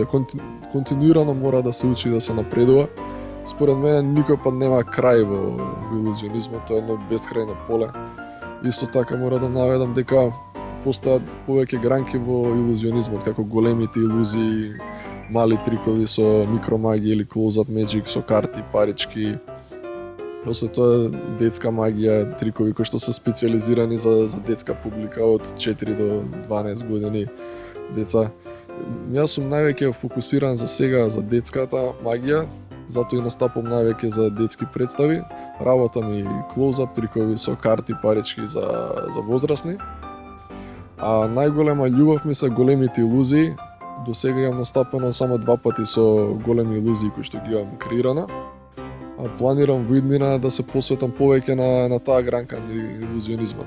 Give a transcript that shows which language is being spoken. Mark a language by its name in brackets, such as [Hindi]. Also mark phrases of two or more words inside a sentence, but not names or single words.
[Macedonian] Континуирано мора да се учи и да се напредува. Според мене никој пат нема крај во илузионизмот, тоа е едно бескрајно поле. Исто така мора да наведам дека постојат повеќе гранки во илузионизмот, како големите илузии, мали трикови со микромагија или [English] close-up magic [Macedonian] со карти, парички. После тоа детска магија, трикови кои што се специализирани за детска публика од 4 до 12 години деца. Јас сум највеќе фокусиран за сега за детската магија, затоа и настапам највеќе за детски представи. Работам и close-up трикови со карти, парички за возрастни. А најголема љубов ми се големите илузии. До сега имам настапено само 2 пати со големи илузии кои што ги имам креирана. А планирам во иднина да се посветам повеќе на таа гранка на илузионизмот.